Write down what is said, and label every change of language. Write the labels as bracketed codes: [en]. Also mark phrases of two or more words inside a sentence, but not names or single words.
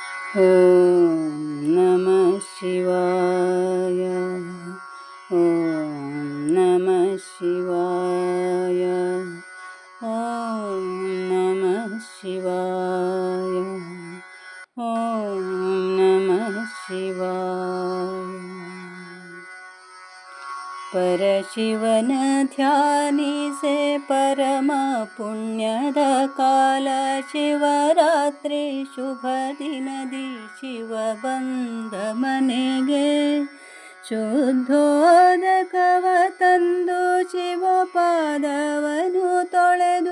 [sa] ಓಂ ನಮಃ ಶಿವಾಯ. ಓಂ ನಮಃ ಶಿವಾಯ. ಓಂ ನಮಃ ಶಿವಾಯ. ಓಂ ನಮಃ ಶಿವಾಯ. [kn] ಪರಶಿವನ ಧ್ಯಾನಿಸೆ ಪರಮ ಪುಣ್ಯದ ಕಾಲ. ಶಿವರಾತ್ರಿ ಶುಭ ದಿನದಿ ಶಿವ ಬಂದ ಮನೆಗೆ. ಶುದ್ಧೋದಕವ ತಂದು ಶಿವ ಪಾದವನು ತೊಳೆದು.